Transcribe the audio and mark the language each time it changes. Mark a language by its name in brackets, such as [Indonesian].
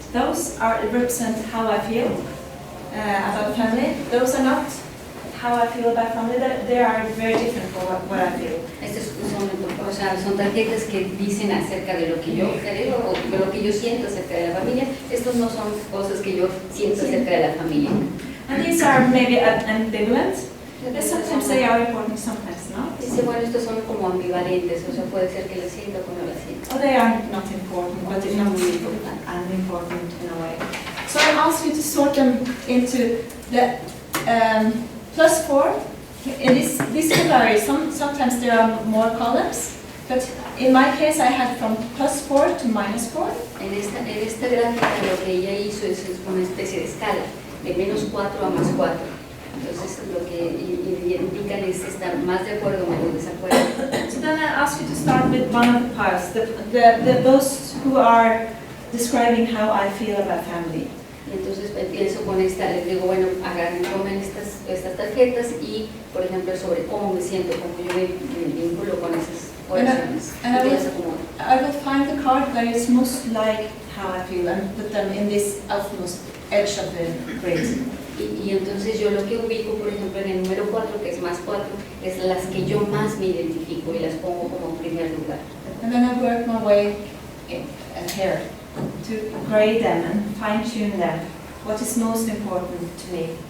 [English] Those represent how I feel about family. Those are not how I feel about family. They are very different from what I feel. [Spanish] Estas son tarjetas que dicen acerca de lo que yo creo o de lo que yo siento acerca de la familia. Estos no son cosas que yo siento acerca de la familia. [English] And these are maybe ambivalent. Sometimes they are important, sometimes not. [Spanish] Dice, bueno, estos son como ambivalentes, o sea, puede ser que las sienta o no las sienta. [English] Or they are not important, but they're not really unimportant in a way. So I ask you to sort them into the +4. In this could vary. Sometimes there are more columns, but in my case I had from +4 to -4. [Spanish] En esta gráfica lo que ella hizo es una especie de escala, de -4 a +4. Entonces lo que indican es estar más de acuerdo o menos desacuerdo. [English] So then I ask you to start with one of the piles, those who are describing how I feel about family. [Spanish] Y entonces empiezo con esta, les digo, bueno, tomen estas tarjetas y, por ejemplo, sobre cómo me siento, cómo yo me vinculo con esas oraciones. [English] And I will find the card that is most like how I feel and put them in this outmost edge of the grid. [Spanish] Y entonces yo lo que ubico, por ejemplo, en el número 4, que es +4, es las que yo más me identifico y las pongo como primer lugar. [English] And then I work my way here to grade them and fine-tune them. What is most important to me?